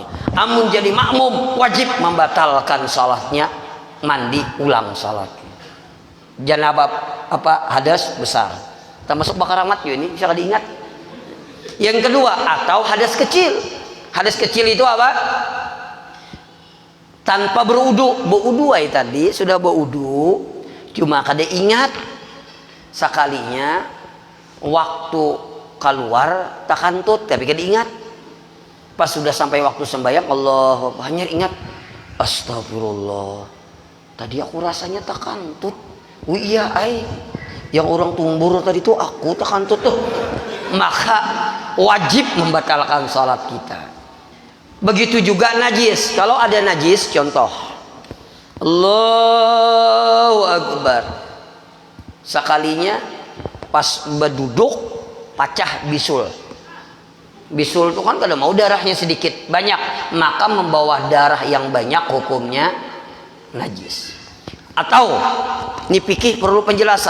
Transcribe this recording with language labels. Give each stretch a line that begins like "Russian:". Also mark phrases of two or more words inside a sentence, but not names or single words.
Banjar: Amun jadi makmum wajib membatalkan salatnya, mandi ulang salatnya.
Indonesian: Janabah apa? Hadas besar. Termasuk bakar amat ini bisa diingat. Yang kedua, atau hadas kecil. Hadas kecil itu apa? Tanpa berudu.
Banjar: Berudu tadi sudah berudu, cuma kada ingat sekalinya waktu keluar tak kantut tapi kada ingat. Pas sudah sampai waktu sembahyang, Allah hanya ingat, astagfirullah, tadi aku rasanya tak kantut. Oh iya yang orang tumbur tadi tuh aku tak kantut tuh.
Indonesian: Maka wajib membatalkan salat kita. Begitu juga najis. Kalau ada najis, contoh,
Arabic: Allahu Akbar,
Banjar: sekalinya pas berduduk pacah bisul. Bisul itu kan kada mau darahnya sedikit banyak, maka membawa darah yang banyak hukumnya najis.
Indonesian: Atau ini fikih perlu penjelasan.